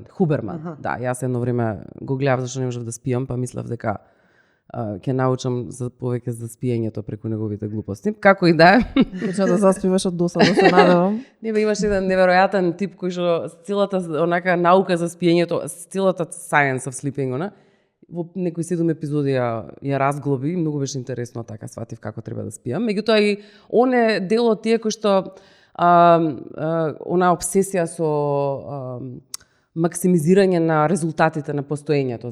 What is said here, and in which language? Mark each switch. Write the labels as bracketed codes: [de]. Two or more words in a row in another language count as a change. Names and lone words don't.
[mk] Да, јас едно време го гледав зашто не можев да спијам, па мислев дека ќе научам за повеќе за спиењето преку неговите глупости. Како и да е. Почна да заспиваш од досада, се надевам. Имаш еден неверојатен тип кој што целата онака наука за спиењето, целата [en] science of sleeping, [mk] во некои 7 епизоди ја разглоби, многу беше интересно, така сватив како треба да спијам. Меѓутоа и он е дел од тие кои што она обсесија со максимизирање на резултатите на постоењето.